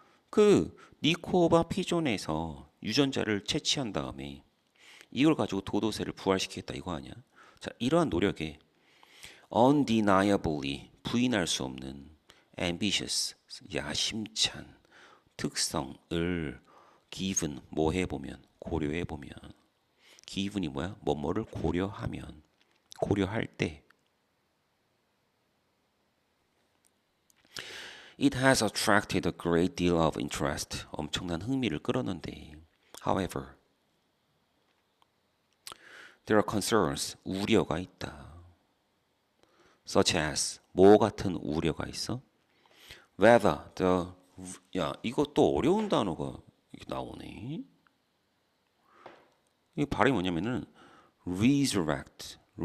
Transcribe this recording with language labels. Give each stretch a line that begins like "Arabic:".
Korean: 그 니코바 피존에서 유전자를 채취한 다음에 이걸 가지고 도도새를 부활시키겠다 이거 아니야? 자, 이러한 노력에 undeniably 부인할 수 없는 ambitious 야심찬 특성을 given 뭐 해보면 고려해 보면 given이 뭐야? 뭐뭐를 고려하면 고려할 때
English: It has attracted a great deal of interest.
Korean: 엄청난 흥미를 끌었는데
English: However, there are concerns.
Korean: 우려가 있다.
English: Such as
Korean: 뭐 같은 우려가 있어?
English: Whether the
Korean: 야 이것도 어려운 단어가 나오네. 이 발음이 뭐냐면은 resurrect.